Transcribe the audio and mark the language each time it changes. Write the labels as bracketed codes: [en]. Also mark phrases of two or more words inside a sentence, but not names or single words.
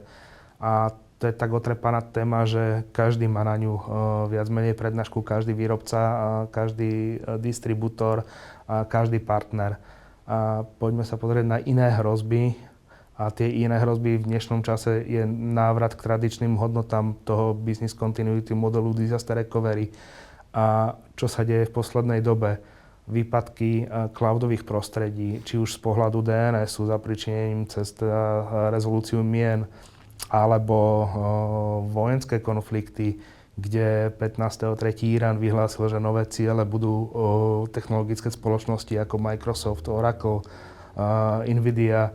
[sk] A to je tak otrepaná téma, že každý má na ňu viac menej prednášku, každý výrobca, každý distribútor, každý partner. A poďme sa pozrieť na iné hrozby. A tie iné hrozby v dnešnom čase je návrat k tradičným hodnotám toho [en] business continuity [sk] modelu [en] disaster recovery. [sk] A čo sa deje v poslednej dobe? Výpadky cloudových prostredí, či už z pohľadu DNS-u, zapričinením cez rezolúciu mien, alebo vojenské konflikty, kde 15.3. Irán vyhlásil, že nové ciele budú technologické spoločnosti ako Microsoft, Oracle, Nvidia.